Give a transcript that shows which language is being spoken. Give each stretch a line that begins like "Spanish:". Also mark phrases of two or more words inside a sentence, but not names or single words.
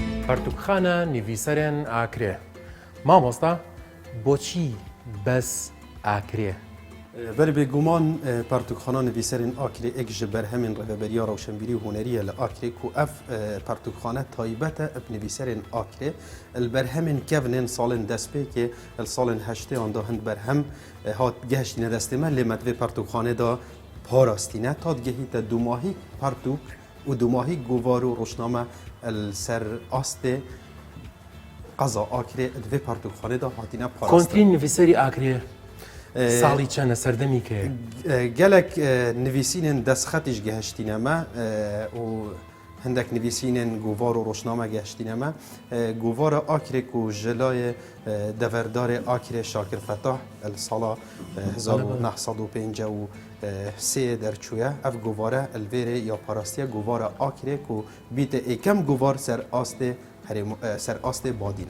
Kurdish: پەرتوکخانە نویسەرێن ئاکرێ مامۆستا بۆچی بەس ئاکرێ بەر بێگومان پەرتوکخانە نویسەرên ئاکرێ ئێک ji berhemên rêveberiya rewşenbîrî û hunerî li Akrê ku ev pertûkxane taybet e ev nivîserên Akrê li berhemên kevnên salên destpêkê li salên heştêyan da hin berhem hat gehiştîne destê me lê me divê pertûkxanê da parastîne ta digehîte dûmahî pertûk û dûmahî govar û rojname li ser astê qeza Akrê divê pertûkxanê da hatîne parastin.
Central Kurdish: کۆنترین نویسەری ئاکرێ ساڵی چەندە سەردەمی کێ
Kurdish: gelek nivîsînên destxetîş gehiştîne me û hindek nivîsînên govar û rojname gehiştîne me govara Akrê ku ji layê deverdarê Akrê Şakir Fetah li sala 1953 derçûye ev govare li vêrê ya parastiya govara Akrê ku bîte êkem govar ser astê badîna.